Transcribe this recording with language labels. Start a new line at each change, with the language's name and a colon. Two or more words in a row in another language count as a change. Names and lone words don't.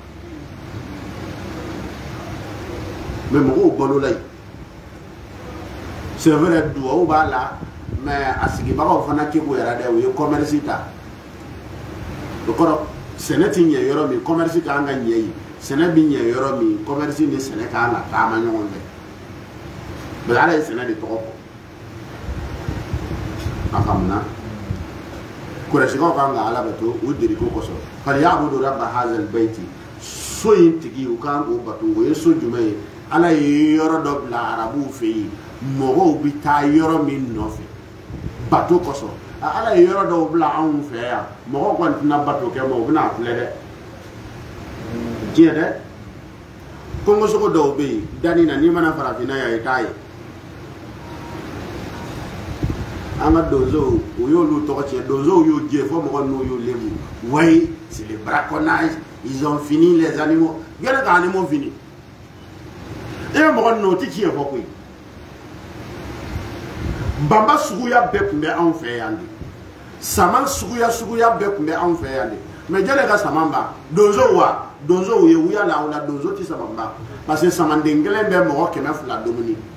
Bambara: mɛ mɔgɔw balola yen
French: c'est vrai
Bambara: duwawu b'a la mais a sigibagaw fana kebo yɛrɛ dɛ o ye commerce ta o kɔrɔ sɛnɛ ti ɲɛ yɔrɔ min commerce kan ka ɲɛ yen sɛnɛ bi ɲɛ yɔrɔ min commerce ni sɛnɛ kan ka taama ɲɔgɔn fɛ mais ala ye sɛnɛ de tɔgɔ fɔ a faamuna kurɛsikaw kan ka ala bato o diriko kosɔn
Arabic: فليعبدوا رب هذا البيت
Bambara: so in tigi u kan k'o bato o ye so jumɛn ye ala ye yɔrɔ dɔ bila arabuw fɛ yen mɔgɔw bi taa yɔrɔ min nɔfɛ bato kosɔn ala ye yɔrɔ dɔw bila anw fɛ yan mɔgɔw kɔni tɛna bato kɛ ma u bɛna filɛ dɛ diɲɛ dɛ kɔngɔsogo dɔw bɛ yen danni na n'i mana farafinna yan i t'a ye an ka donsow o y'olu tɔgɔ tiɲɛ donsow y'o jɛ fo mɔgɔ n'u y'o lebu
French: ouais c'est le braconnage ils ont fini les animaux
Bambara: yɔrɔ ka
French: animaux fini
Bambara: e bɛ mɔgɔ ninnu o tɛ tiɲɛ fɔ koyi banba suguya bɛɛ tun bɛ anw fɛ yan de saman suguya bɛɛ tun bɛ anw fɛ yan de mais jɛnɛ ka saman ba donsow wa donsow ye wuya la o la donso tɛ saman ba parce que samanden kelen bɛ mɔgɔ 200 dumuni